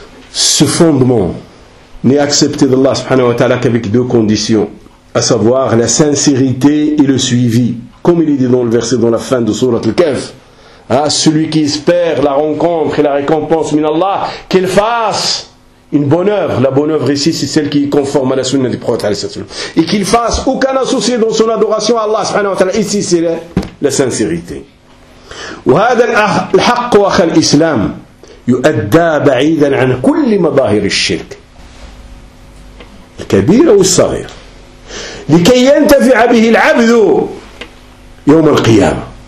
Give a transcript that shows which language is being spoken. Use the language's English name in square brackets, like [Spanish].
[French] ce fondement n'est accepté d'Allah سبحانه وتعالى qu'avec deux conditions à savoir la sincérité et le suivi comme il est dit dans le verset dans la fin de sourate Al-Kahf celui qui espère la rencontre et la récompense من الله qu'il fasse Une bonne œuvre, la bonne œuvre ici, c'est celle qui est conforme à la sunna du prophète. Et qu'il fasse aucun associé dans son adoration à Allah subhanahu wa ta'ala. Ici, c'est la sincérité. [Arabic] وهذا الحق واخا الاسلام يؤدى بعيدا عن كل مظاهر الشرك. الكبير او الصغير. لكي ينتفع به العبد يوم القيامة.